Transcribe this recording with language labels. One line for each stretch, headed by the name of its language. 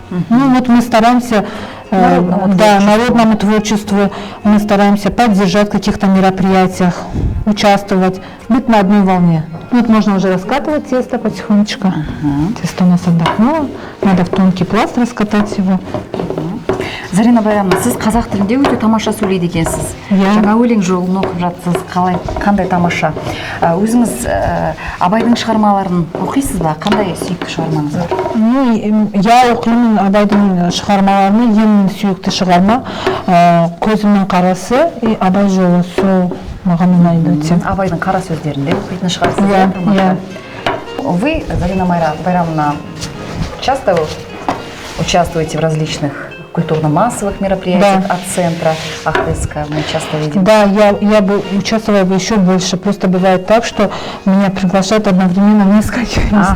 Russian: Ну вот мы стараемся народному творчеству, мы стараемся поддержать в каких-то мероприятиях, участвовать, быть на одной волне. Вот можно уже раскатывать тесто потихонечку. Тесто у нас отдохнуло, надо в тонкий пласт раскатать его.
Kazakh: Зарина Байрамовна, сіз қазақ тілінде өте тамаша сөйлейді екенсіз. Жаңа өлең жолын оқып жатсыз, қандай тамаша. Өзіңіз Абайдың шығармаларын оқисыз ба? Қандай сүйікті шығармаңыз бар?
Russian: Ну, я
Kazakh: оқимын Абайдың шығармаларын, ең сүйікті шығарма «Көзімнің қарасы» и «Абай жолы», сол маған ұнайды өте. Абайдың қара сөздерінде оқитын шығарсыз.
Russian: Вы, Зарина Байрамовна, часто участвуете в различных культурно-массовых мероприятиях от центра Ахыска, мы часто видим. Да, я бы участвовала бы еще больше. Просто бывает так, что меня приглашают одновременно в несколько мест.